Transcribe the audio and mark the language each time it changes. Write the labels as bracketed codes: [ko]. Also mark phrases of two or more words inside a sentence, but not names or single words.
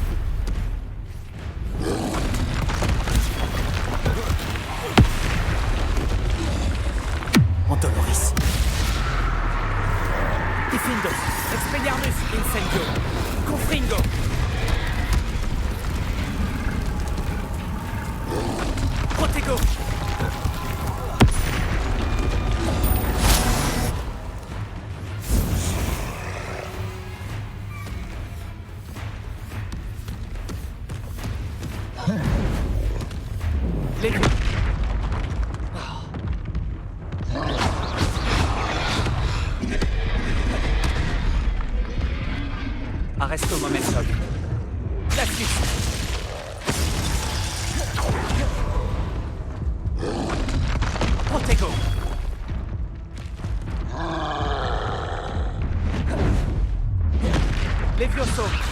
[fr] Antoloris. Diffindo. Expelliarmus. Incendio. Confringo. Protego. Les... Arresto momentum. La suite. Protego. Levioso.